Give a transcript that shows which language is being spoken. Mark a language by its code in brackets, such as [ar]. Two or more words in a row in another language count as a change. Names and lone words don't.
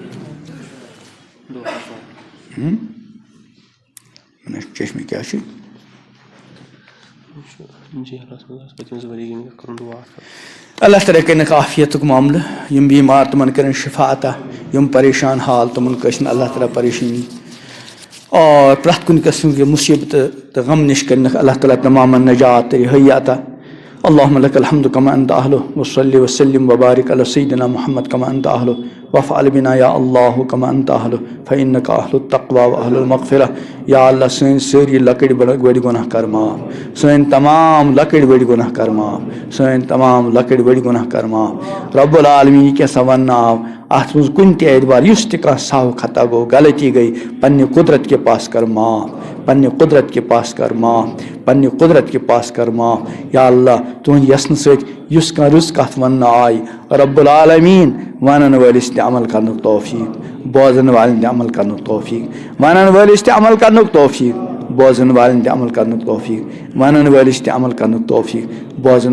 [ks] چشمہِ کیٛاہ چھُ اللہ تعالیٰ کٔرنکھ عافیتُک معاملہٕ یِم بیمار تِمن کٔرِنۍ شفا عطا یِم پریشان حال تِمن کٲنٛسہِ نہٕ اللہ تعالیٰ پریشٲنی اور پرٛٮ۪تھ کُنہِ قٕسمٕچ مُصیٖبتہٕ تہٕ غم نِش کٔرنکھ اللہ تعالیٰ تمامن نجات تہٕ رِہٲیی عطا [ar] اللهم لك الحمد كما أنت أهله وصلي وسلم وبارك على سيدنا محمد كما أنت أهله وافعل بنا يا الله كما أنت أهله فإنك أهل التقوى وأهل المغفرة [ks] یا اللہ سٲنۍ سٲری لۄکٕٹۍ بٔڑۍ گۄناہ کر معاف سٲنۍ تمام لۄکٕٹۍ بٔڑۍ گۄناہ کر معاف سٲنۍ تمام لۄکٕٹۍ بٔڑۍ گۄناہ کر معاف [ar] رب العالمیٖن [ks] یہِ کیٛاہ سا وَننہٕ آو اَتھ منٛز کُنہِ تہِ اعتبار یُس تہِ کانٛہہ سہو خطا گوٚو غلطی گٔے پننہِ [ur] قُدرت کے پاس [ks] کر معاف پننہِ [ur] قُدرت کے پاس [ks] کر معاف پننہِ [ur] قُدرت کے پاس [ks] کر معاف یا اللہ تُہنٛدِ یژھنہٕ سۭتۍ یُس کانٛہہ رٕژ کتھ وننہٕ آیہِ [ar] رب العالمیٖن [ks] ونن وٲلِس تہِ عمل کرنُک توفیٖق بوزن والٮ۪ن تہِ عمل کرنُک توفیٖق ونن وٲلِس تہِ عمل کرنُک توفیٖق بوزن والٮ۪ن تہِ عمل کرنُک توفیٖق ونن وٲلِس تہِ عمل کرنُک توفیٖق بوزن